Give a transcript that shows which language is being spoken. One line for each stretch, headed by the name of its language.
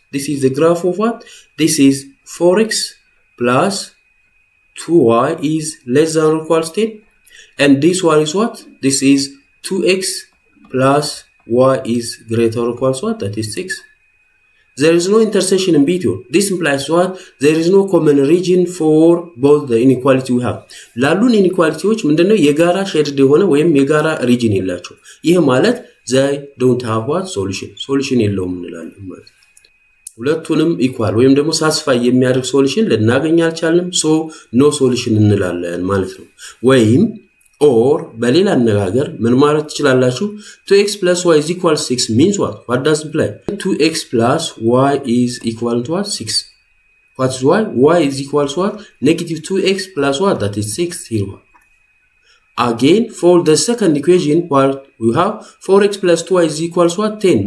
English: This is the graph of what? This is 4x plus 2y is less than or equals 10. And this one is what? This is 2x plus y is greater or equals what? That is 6. There is no intersection in between. This implies what? There is no common region for both the inequality we have.
Amharic: ላሉን ኢኒኳሊቲዎች ምንድነው የጋራ ሼድድ የሆነ ወይም የጋራ ሪጅን የላቸው። ይሄ ማለት
English: they don't have what?
Amharic: Solution የለውም እንላለን ማለት ነው። ሁለቱንም ኢኳል ወይም ደግሞ ሳስፋይ የሚያደርግ ሶሉሽን ልናገኝ አልቻልንም። ሶ ኖ ሶሉሽን እንላለን ማለት ነው። ወይም or በሌላ አነጋገር ምን ማለት ትችላላችሁ?
English: 2x plus y is equal 6 means what? What does it imply? 2x plus y is equal to what? 6. What is y? Y is equal to what? Negative 2x plus what? That is 6 here. Again, for the second equation, what we have 4x plus 2y is equal to what? 10.